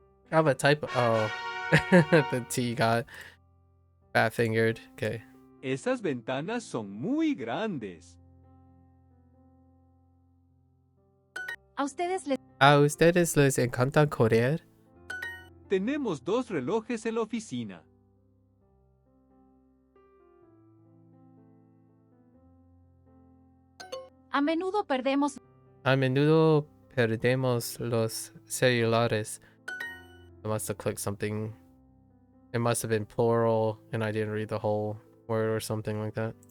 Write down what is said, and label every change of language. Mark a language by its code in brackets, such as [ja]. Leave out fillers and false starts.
[en] I have a type. Oh, the T got fat fingered. Okay. [es] Esas ventanas son muy grandes. ¿A ustedes les... ¿A ustedes les encanta correr? Tenemos 2 relojes en la oficina. A menudo perdemos... A menudo perdemos los celulares. [en] I must have clicked something. It must have been plural, and I didn't read the whole word or something like that.